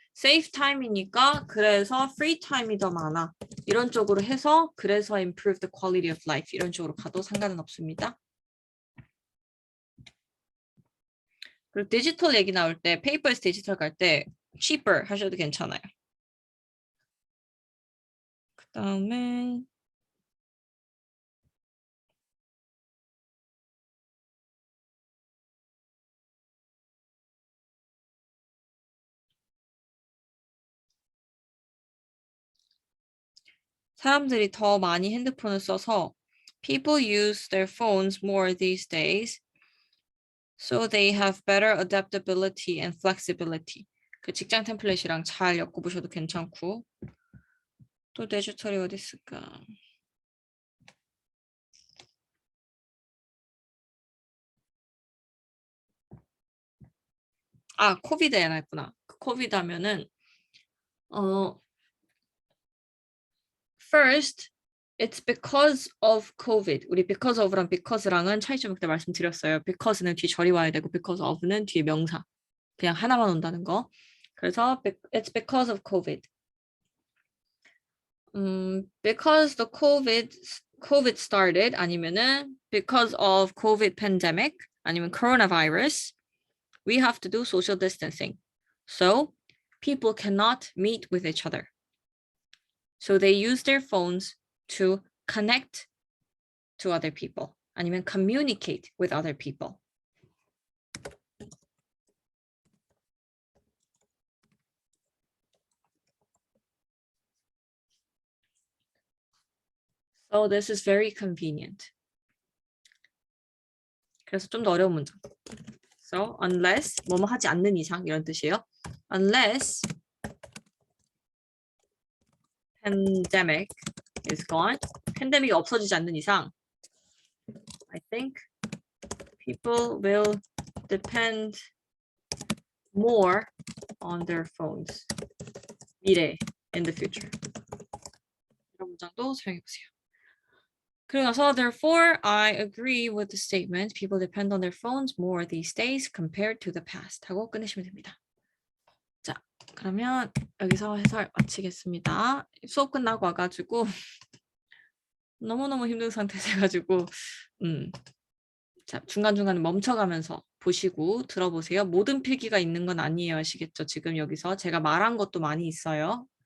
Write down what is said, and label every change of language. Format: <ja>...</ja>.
<ko>save time이니까 그래서 free time이 더 많아. 이런 쪽으로 해서 그래서</ko> <en>improve the quality of life</en> <ko>이런 쪽으로 가도 상관은 없습니다. 그리고 디지털 얘기 나올 때 페이퍼에서 디지털 갈 때 cheaper 하셔도 괜찮아요. 그 다음에 사람들이 더 많이 핸드폰을 써서</ko> <en>people use their phones more these days so they have better adaptability and flexibility.</en> <ko>그 직장 템플릿이랑 잘 엮어보셔도 괜찮고 또 디지털이 어디 있을까? 아, 코비드 해놨구나. 코비드 하면은</ko> <en>first, it's because of COVID.</en> <ko>우리 because of랑 because랑은 차이점 그때 말씀드렸어요. because는 뒤 절이 와야 되고 because of는 뒤에 명사. 그냥 하나만 온다는 거.</ko> <en>그래서 it's because of COVID. because the COVID started 아니면은 because of COVID pandemic 아니면 coronavirus, we have to do social distancing. So people cannot meet with each other. So they use their phones to connect to other people</en> <ko>아니면</ko> <en>communicate with other people. So this is very convenient.</en> <ko>그래서 좀 더 어려운 문장.</ko> <en>So unless</en> <ko>뭐뭐 하지 않는 이상 이런 뜻이에요.</ko> <en>Unless pandemic is gone.</en> <ko>팬데믹이 없어지지 않는 이상</ko> <en>I think people will depend more on their phones.</en> <ko>미래,</ko> <en>in the future.</en> <ko>이런 문장도 사용해보세요. 그리고 나서</ko> <en>therefore I agree with the statement people depend on their phones more these days compared to the past</en> <ko>하고 끝내시면 됩니다. 자, 그러면 여기서 해설 마치겠습니다. 수업 끝나고 와가지고 너무너무 힘든 상태 돼가지고 자, 중간중간 멈춰가면서 보시고 들어보세요. 모든 필기가 있는 건 아니에요. 아시겠죠? 지금 여기서 제가 말한 것도 많이 있어요.</ko>